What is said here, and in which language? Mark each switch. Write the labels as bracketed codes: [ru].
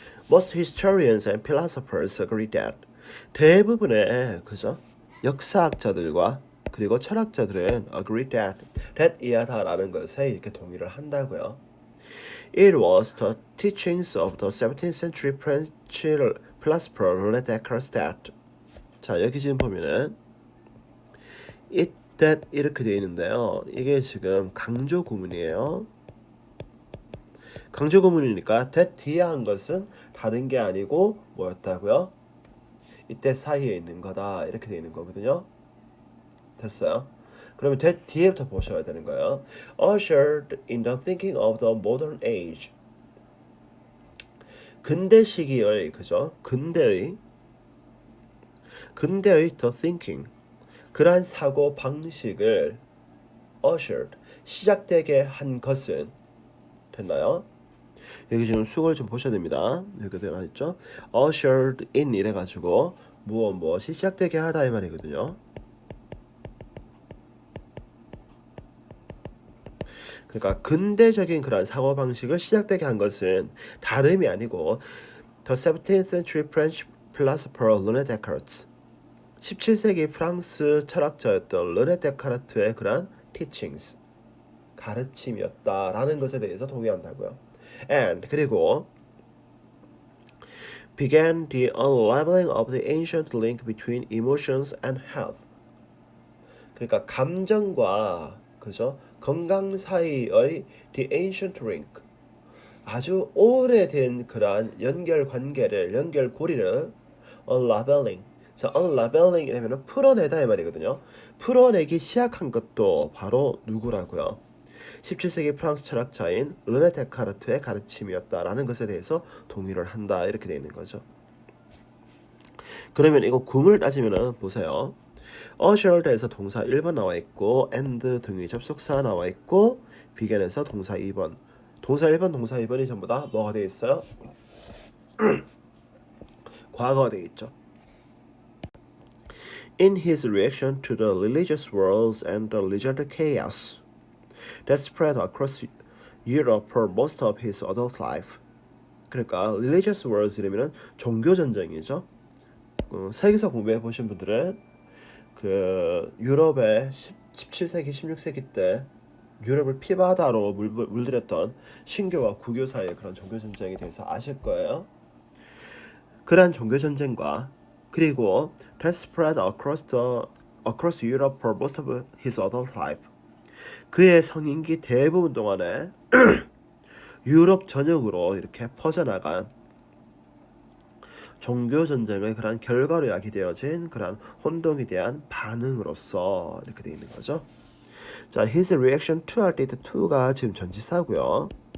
[en] Most historians and philosophers agree that [ko] 대부분의 그죠? 역사학자들과 그리고 철학자들은 agree that 이하다라는 것에 이렇게 동의를 한다고요. [en] It was the teachings of the 17th century French philosopher René Descartes that. [ko] 자, 여기 지금 보면은 it that 이렇게 되어 있는데요. 이게 지금 강조 구문이에요. 강조 구문이니까 that 뒤에 한 것은 다른 게 아니고 뭐였다고요? 이때 사이에 있는 거다 이렇게 되어 있는 거거든요. 됐어요? 그러면 that 뒤에부터 보셔야 되는 거예요. [en] Ushered in the thinking of the modern age. [ko] 근대 시기의 그죠? 근대의 the thinking 그러한 사고 방식을 ushered 시작되게 한 것은 됐나요? 여기 지금 수걸 좀 보셔야 됩니다. 여기 되어 있죠? ushered in 이래가지고 무엇이 시작되게 하다 이 말이거든요. 그러니까 근대적인 그런 사고 방식을 시작되게 한 것은 다름이 아니고 [en] The 17th century French philosopher René Descartes [ko] 17세기 프랑스 철학자였던 르네 데카르트의 그런 teachings 가르침이었다라는 것에 대해서 동의한다고요. [en] And 그리고 began the unraveling of the ancient link between emotions and health. [ko] 그러니까 감정과 그죠? 건강 사이의 the ancient link 아주 오래된 그러한 연결고리를 unraveling. 자, unraveling이라면 풀어내다 이 말이거든요. 풀어내기 시작한 것도 바로 누구라고요? 17세기 프랑스 철학자인 르네 데카르트의 가르침이었다라는 것에 대해서 동의를 한다 이렇게 되어 있는 거죠. 그러면 이거 구문을 따지면은 보세요. ushered에서 동사 1번 나와 있고 and 등의 접속사 나와 있고 began에서 동사 2번. 동사 1번, 동사 2번이 전부 다 뭐가 되어 있어요? 과거가 되어 있죠. [en] In his reaction to the religious wars and the religious chaos that spread across Europe for most of his adult life. [ko] 그러니까 religious wars 이러면은 종교 전쟁이죠. 세계사 공부해 보신 분들은 그 유럽의 17세기, 16세기 때 유럽을 피바다로 물들였던 신교와 구교 사이의 그런 종교 전쟁에 대해서 아실 거예요. 그러한 종교 전쟁과 그리고 [en] that spread across Europe for most of his adult life. [ko] 그의 성인기 대부분 동안에 유럽 전역으로 이렇게 퍼져나간 종교 전쟁의 그런 결과로 야기되어진 그런 혼동에 대한 반응으로서 이렇게 되어 있는 거죠. 자, his reaction to 할 때 to가 지금 전치사고요.